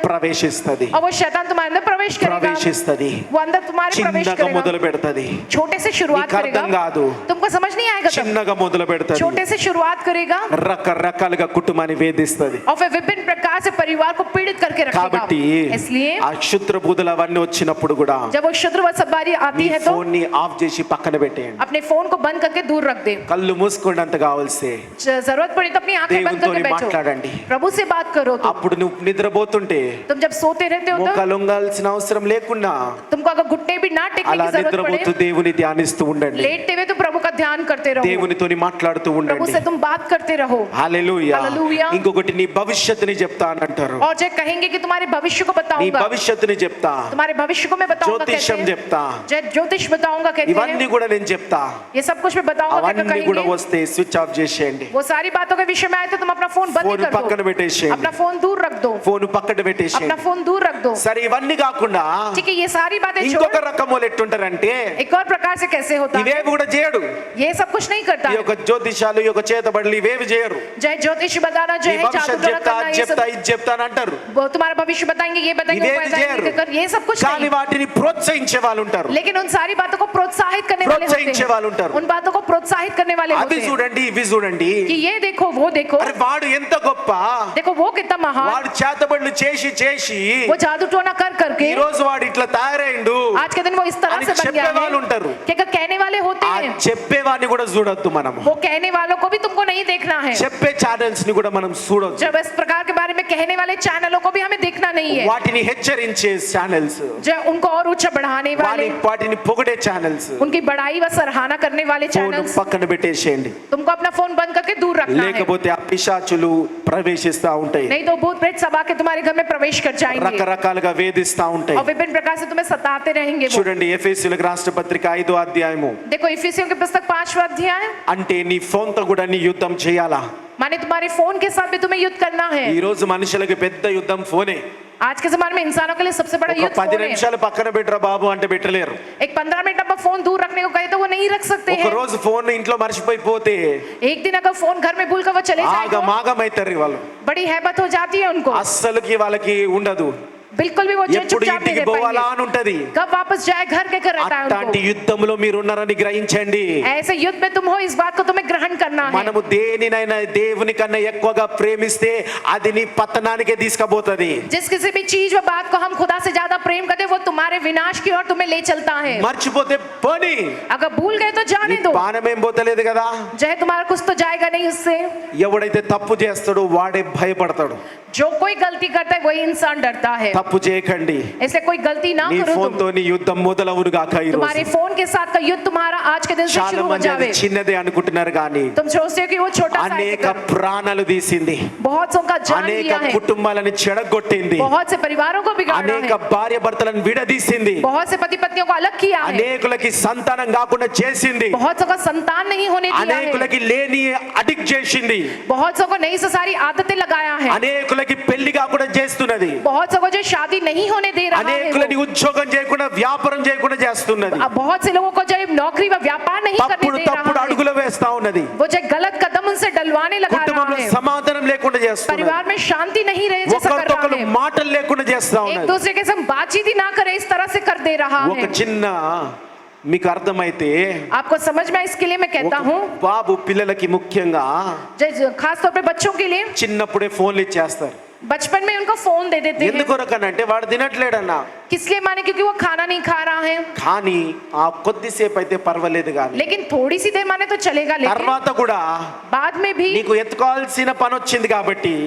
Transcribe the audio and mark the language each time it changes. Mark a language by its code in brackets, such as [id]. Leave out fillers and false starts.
[te] ప్రవేశిస్తది [hi] और वो शैतान तुम्हारे अंदर प्रवेश करेगा, [te] ప్రవేశిస్తది [hi] वो अंदर तुम्हारे प्रवेश [te] చిన్నగా మొదలు [hi] करेगा, [te] పెడతది [hi] छोटे से शुरुआत [te] నీకు అర్థం [hi] करेगा, [te] కాదు [hi] तुमको समझ नहीं आएगा तब। [te] చిన్నగా మొదలు పెడతది [hi] छोटे से शुरुआत करेगा [te] రకరకాలుగా కుటుంబాన్ని వేధిస్తది [hi] और फिर विभिन्न प्रकार से परिवार को पीड़ित करके रखेगा। [te] కాబట్టి [hi] इसलिए [te] ఆ క్షుద్ర బుద్ధులు అవన్నీ వచ్చినప్పుడు కూడా [hi] जब वो शत्रु व सवारी आती [te] నీ [hi] है तो [te] ఫోన్ ని ఆఫ్ చేసి పక్కన పెట్టేయండి [hi] अपने फोन को बंद करके दूर रख दे, [te] కళ్ళు మూసుకోండి కావాల్సే [hi] जरूरत पड़ी तो अपनी आंखें बंद [te] దేవునితోని [hi] करके बैठो, [te] మాట్లాడండి [hi] प्रभु से बात करो। तो [te] అప్పుడు నువ్వు నిద్రపోతుంటే [hi] तुम जब सोते रहते हो तो [te] మోకాలు ఉంగాల్సిన అవసరం లేకుండా [hi] तुमको अगर घुटने भी ना टेकने [te] అలా [hi] की जरूरत [te] నిద్రపోతూ [hi] पड़े, [te] దేవుని ధ్యానిస్తూ ఉండండి [hi] लेटते हुए तो प्रभु का ध्यान करते रहो, [te] దేవునితోని మాట్లాడుతూ [hi] प्रभु [te] ఉండండి [hi] से तुम बात करते रहो। [te] హల్లెలూయా హల్లెలూయా. ఇంకొకటి నీ భవిష్యత్తుని చెప్తా అని అంటారు [hi] और जय कहेंगे कि तुम्हारे भविष्य को [te] నీ [hi] बताऊंगा, [te] భవిష్యత్తుని చెప్తా [hi] तुम्हारे भविष्य को मैं बताऊंगा कहते [te] జ్యోతిష్యం [hi] हैं, [te] చెప్తా [hi] जय ज्योतिष बताऊंगा कहते [te] ఇవన్నీ [hi] हैं, [te] కూడా నేను చెప్తా [hi] ये सब कुछ मैं बताऊंगा कहकर [te] అవన్నీ కూడా [hi] कहेंगे। [te] వస్తే స్విచ్ ఆఫ్ చేసేయండి [hi] वो सारी बातों के विषय में आए तो तुम अपना फोन बंद [te] ఫోన్ [hi] कर [te] పక్కన [hi] दो, [te] పెట్టేసేయండి [hi] अपना फोन दूर रख दो, [te] ఫోన్ పక్కన [hi] अपना [te] పెట్టేసేయండి [hi] फोन दूर रख दो। [te] సరే ఇవన్నీ కాకుండా [hi] ठीक है, ये सारी बातें [te] ఇంకొక [hi] छोड़ [te] రకములు ఎట్టుంటారంటే [hi] एक और प्रकार से कैसे होता है, [te] ఇవేవి కూడా చేయడు [hi] ये सब कुछ नहीं करता [te] ఈ [hi] है। [te] యొక్క జ్యోతిషాలు ఈ యొక్క చేతబడులు ఇవేవి చేయరు [hi] जय ज्योतिष बताना, [te] నీ [hi] जय जादू [te] భవిష్యత్ [hi] टोना [te] చెప్తా [hi] करना, [te] అది [hi] ये [te] చెప్తా [hi] सब [te] ఇది చెప్తా అని అంటారు [hi] वो तुम्हारा भविष्य बताएंगे, ये बताएंगे, वो [te] ఇవేవి [hi] बताएंगे [te] చేయరు [hi] कहकर ये सब कुछ [te] కానీ [hi] नहीं, [te] వాటిని ప్రోత్సహించే వాళ్ళు ఉంటారు [hi] लेकिन उन सारी बातों को प्रोत्साहित करने वाले होते [te] ప్రోత్సహించే వాళ్ళు [hi] हैं, [te] ఉంటారు [hi] उन बातों को प्रोत्साहित करने वाले [te] అవి [hi] होते हैं [te] చూడండి ఇవి చూడండి [hi] कि ये देखो वो देखो, [te] అరే వాడు ఎంత గొప్ప [hi] देखो वो कितना महान, [te] వాడు చేతబడులు చేసి చేసి [hi] वो जादू टोना कर करके [te] ఈ రోజు వాడు ఇట్లా తయారైండు [hi] आज के दिन वो इस तरह से बन गया [te] చెప్పే వాళ్ళు [hi] है [te] ఉంటారు [hi] कि कहने वाले होते [te] ఆ [hi] हैं, [te] చెప్పేవాడిని కూడా చూడొద్దు మనం [hi] वो कहने वालों को भी तुमको नहीं देखना है, [te] చెప్పే ఛానల్స్ ని కూడా మనం చూడొద్దు [hi] जब इस प्रकार के बारे में कहने वाले चैनलों को भी हमें देखना नहीं है, [te] వాటిని హెచ్చరించే ఛానల్స్ [hi] जो उनको और ऊंचा बढ़ाने वाले, [te] వాటిని పొగిడే ఛానల్స్ [hi] उनकी बड़ाई व सराहना करने वाले [te] ఫోన్ [hi] चैनल्स, [te] పక్కన పెట్టేసేయండి [hi] तुमको अपना फोन बंद करके दूर रखना है, [te] లేకపోతే ఆ పిశాచులు ప్రవేశిస్తా ఉంటాయి [hi] नहीं तो भूत प्रेत सब आके तुम्हारे घर में प्रवेश कर जाएंगे [te] రకరకాలుగా వేధిస్తా ఉంటాయి [hi] और विभिन्न प्रकार से तुम्हें सताते रहेंगे वो। [te] చూడండి ఎఫెసీయులకు రాష్ట్ర పత్రిక 5వ అధ్యాయము [hi] देखो इफिसियों की पुस्तक 5वां अध्याय, [te] అంటే నీ ఫోన్ తో కూడా నీ యుద్ధం చేయాలా [hi] माने तुम्हारे फोन के साथ भी तुम्हें युद्ध करना है। [te] ఈ రోజు మనుషులకు పెద్ద యుద్ధం ఫోనే [hi] आज के जमाने में इंसानों के लिए सबसे बड़ा [te] ఒక [hi] युद्ध [te] 10 [hi] फोन है। [te] నిమిషాలు పక్కన పెట్టరా బాబు అంటే పెట్టలేరు [hi] एक 15 मिनट अब फोन दूर रखने को कहे तो वो नहीं रख सकते [te] ఒక [hi] हैं। [te] రోజు ఫోన్ ఇంట్లో మర్చిపోయిపోతే [hi] एक दिन अगर फोन घर में भूल कर वो चले जाए तो [te] ఆగమాగమైతారు వాళ్ళు [hi] बड़ी हैबत हो जाती है उनको, [te] అస్సలుకి వాళ్ళకి ఉండదు [hi] बिल्कुल भी वो जो [te] ఎప్పుడు [hi] चुपचाप नहीं [te] ఇంటికి [hi] रह [te] పోవాలా [hi] पाएंगे, [te] అని ఉంటది [hi] कब वापस जाए घर के कर रहता है [te] అట్లాంటి [hi] उनको। [te] యుద్ధంలో మీరు ఉన్నారని గ్రహించండి [hi] ऐसे युद्ध में तुम हो, इस बात को तुम्हें ग्रहण करना है। [te] మనము దేనినైనా దేవుని కన్నా ఎక్కువగా ప్రేమిస్తే అది నీ పతనానికే తీసుకుపోతది [hi] जिस किसी भी चीज व बात को हम खुदा से ज्यादा प्रेम करते वो तुम्हारे विनाश की ओर तुम्हें ले चलता है। [te] మర్చిపోతే పోనీ [hi] अगर भूल गए तो जाने दो, [te] పానం ఏం పోతలేదు కదా [hi] जय तुम्हारा कुछ तो जाएगा नहीं उससे। [te] ఎవడైతే తప్పు చేస్తాడో వాడే భయపడతాడు [hi] जो कोई गलती करता है वही इंसान डरता है, [te] తప్పు చేయకండి. [hi] इसलिए कोई गलती ना [te] నీ [hi] करो [te] ఫోన్ తో నీ యుద్ధం మొదలవును గాక ఈ [hi] तुम्हारे [te] రోజు. [hi] फोन के साथ का युद्ध तुम्हारा आज के दिन से [te] చాలా [hi] शुरू हो [te] మంది అది [hi] जावे। [te] చిన్నదే అనుకుంటున్నారు కానీ [hi] तुम सोचते हो कि वो छोटा सा है, [te] అనేక ప్రాణాలు తీసింది, [hi] बहुत सौ का जान [te] అనేక [hi] लिया है, [te] కుటుంబాలను చెడగొట్టింది, [hi] बहुत से परिवारों को बिगाड़ा [te] అనేక [hi] है, [te] భార్య భర్తలను విడదీసింది, [hi] बहुत से पति पत्नियों को अलग किया है, [te] అనేకులకి సంతానం కాకుండా చేసింది, [hi] बहुत सौ का संतान नहीं होने दिया है, [te] అనేకులకి లేని అడిక్ట్ చేసింది, [hi] बहुत सौ को नई से सारी आदतें लगाया है, [te] అనేకులకి పెళ్లి కాకుండా చేస్తున్నది, [hi] बहुत सौ को जो शादी नहीं होने दे रहा है [te] అనేకులని ఉద్యోగం చేయకుండా వ్యాపారం చేయకుండా చేస్తున్నది, [hi] अब बहुत से लोगों को जो नौकरी व व्यापार नहीं करने [te] తప్పుడు [hi] दे [te] తప్పుడు [hi] रहा है, [te] అడుగులు వేస్తా ఉన్నది, [hi] वो जो गलत कदम उनसे डलवाने लगा रहा [te] కుటుంబంలో [hi] है, [te] సమాధానం లేకుండా చేస్తున్నది, [hi] परिवार में शांति नहीं रहे जैसा कर [te] ఒకరితో [hi] रहा है, [te] మాటలు లేకుండా చేస్తా [hi] एक [te] ఉన్నది. [hi] दूसरे के संग बातचीत ही ना करे इस तरह से कर दे रहा [te] ఒక [hi] है। [te] చిన్న మీకు అర్థమైతే [hi] आपको समझ में आए इसके लिए मैं कहता [te] ఒక [hi] हूँ, [te] బాబు పిల్లలకి ముఖ్యంగా [hi] खास तौर पे बच्चों के लिए [te] చిన్నప్పుడే ఫోన్లు ఇచ్చేస్తారు. [hi] बचपन में उनको फोन दे देते हैं, [te] ఎందుకొరకనంటే వాడు తినట్లేడన్నా, [hi] किस लिए माने क्योंकि वो खाना नहीं खा रहा है, [te] కానీ ఆ కొద్దిసేపు అయితే పర్వాలేదు కానీ [hi] लेकिन थोड़ी सी देर माने तो चलेगा, लेकिन [te] తర్వాత కూడా [hi] बाद में भी [te] నీకు ఎత్తుకోవాల్సిన పని వచ్చింది కాబట్టి,